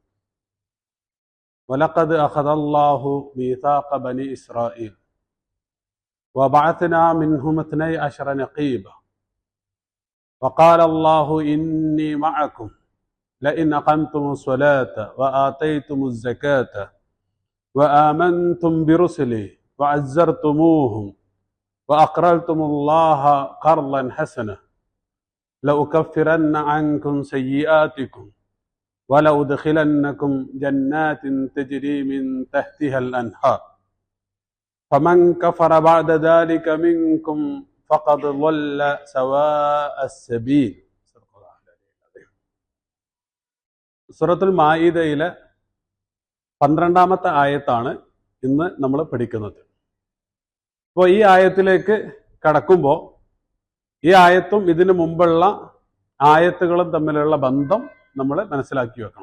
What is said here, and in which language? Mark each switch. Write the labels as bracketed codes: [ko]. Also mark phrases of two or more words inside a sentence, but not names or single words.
[ar] ولقد أخذ الله ميثاق بني إسرائيل وبعثنا منهم 12 نقيبا وقال الله إني معكم لئن أقمتم الصلاة وآتيتم الزكاة وآمنتم برسلي وعزرتموهم وأقرضتم الله قرضا حسنا لأكفرن عنكم سيئاتكم ولأدخلنكم جنات تجري من تحتها الأنهار فمن كفر بعد ذلك منكم فقد ضل سواء السبيل. [ml] സൂറത്തുൽ മാഇദയിലെ 12ാമത്തെ ആയത്താണ് ഇന്ന് നമ്മൾ പഠിക്കുന്നത്. അപ്പോൾ ഈ ആയത്തിലേക്ക് കടക്കുമ്പോൾ ഈ ആയത്തും ഇതിനു മുമ്പുള്ള ആയത്തുകളും തമ്മിലുള്ള ബന്ധം നമ്മൾ മനസ്സിലാക്കി വെക്കണം.